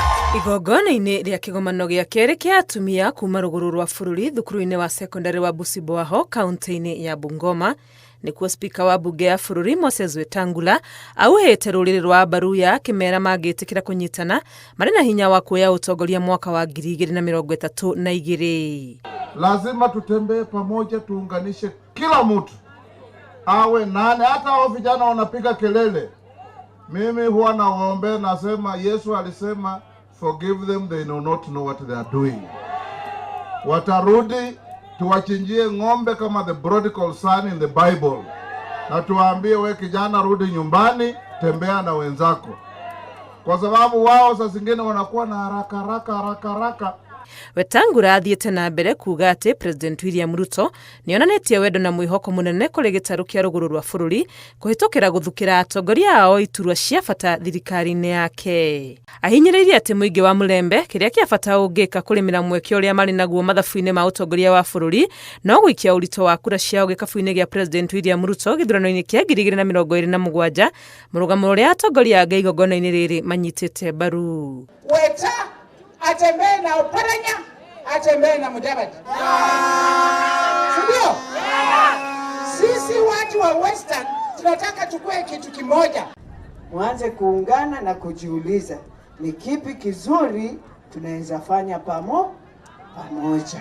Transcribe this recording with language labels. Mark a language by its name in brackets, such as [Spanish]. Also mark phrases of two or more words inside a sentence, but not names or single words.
[Kikuyu] Igongona-inĩ rĩa kĩgomano gĩa kerĩ kĩa atumia kuma rũgũrũ rwa bũrũri thukuru-inĩ wa secondary wa Busiboaho kaunti-inĩ ya Bungoma, nĩkuo spika wa mbunge ya bũrũri Moses Wetangula auhĩte rũrĩrĩ rwa Baruya akĩmera mangĩtĩkĩra kũnyitana marĩ na hinya wa kuoya utongoria mwaka wa 2032. [Swahili] Lazima tutembee pamoja, tuunganishe kila mtu awe nani. Hata hao vijana wanapiga kelele, mimi huwa nawaombea, nasema Yesu alisema [English] forgive them, they know not know what they are doing. [Swahili] Watarudi, tuwachinjie ng'ombe kama [English] the prodigal son in the Bible, [Swahili] na tuwaambie, we kijana, rudi nyumbani, tembea na wenzako, kwa sababu wao saa zingine wanakuwa na haraka. [Kikuyu] Wetangula athiĩte na mbere kuuga atĩ President William Ruto nĩonanĩtie wendo na mwĩhoko mũnene kũrĩ gĩtarũ kĩa rũgũrũ rwa bũrũri kũhĩtũkĩra gũthukĩra atongoria ao iturwa cia bata thirikari-inĩ yake. Ahinyĩrĩirie atĩ mũingĩ wa Mũlembe kĩrĩa kĩa bata ũngĩka kũrĩmĩra mweke ũrĩa marĩ naguo mathabu-inĩ ma ũtongoria wa bũrũri no gũikia ũritũ wa kura ciao gĩkabu-inĩ gĩa President William Ruto gĩthurano-inĩ kĩa 2027, mũrũgamo ũrĩa atongoria angĩ igongona-inĩ rĩrĩ manyitĩte mbaru. [Swahili] Atembee na Oparanya, atembee na Mudavadi. Sindio? Sisi watu wa Western tunataka tukue kitu kimoja. Mwanze kuungana na kujiuliza ni kipi kizuri tunaweza fanya pamoja.